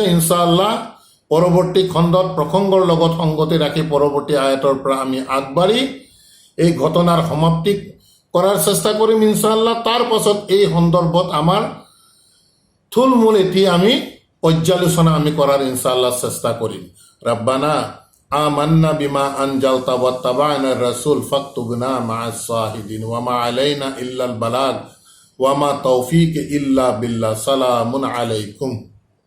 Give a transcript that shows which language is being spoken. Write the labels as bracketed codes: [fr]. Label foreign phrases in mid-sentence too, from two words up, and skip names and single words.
[as] ইনশাআল্লাহ পৰৱৰ্তী খণ্ডত প্ৰসংগৰ লগত সংগতি ৰাখি পৰৱৰ্তী আয়াতৰ পৰা আমি আগবাঢ়ি এই ঘটনাৰ সমাপ্তি কৰাৰ চেষ্টা কৰিম ইনশাআল্লাহ। তাৰ পাছত এই সন্দৰ্ভত আমাৰ থুলমূল এটি আমি পৰ্যালোচনা আমি কৰাৰ ইনশাআল্লাহ চেষ্টা কৰিম। [ar] ربنا آمنا بما أنزلت واتبعنا الرسول فاكتبنا مع الشاهدين وما علينا إلا البلاغ وما توفيق إلا بالله. سلام عليكم.